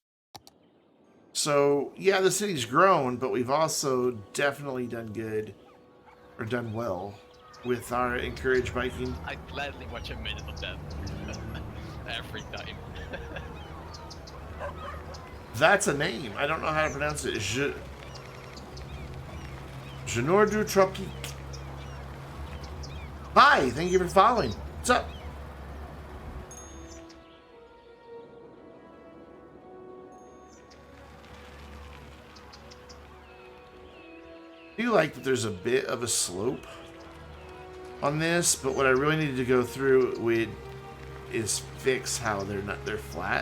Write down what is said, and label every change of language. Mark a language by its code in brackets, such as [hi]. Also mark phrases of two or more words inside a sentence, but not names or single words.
[en] So yeah, the city's grown, but we've also definitely done good, or done well, with our encouraged biking. I gladly watch a minute of that every time. That's a name. I don't know how to pronounce it. Genor du Tropique. Hi, thank you for following. What's up? I do like that there's a bit of a slope on this, but what I really need to go through is fix how they're flat.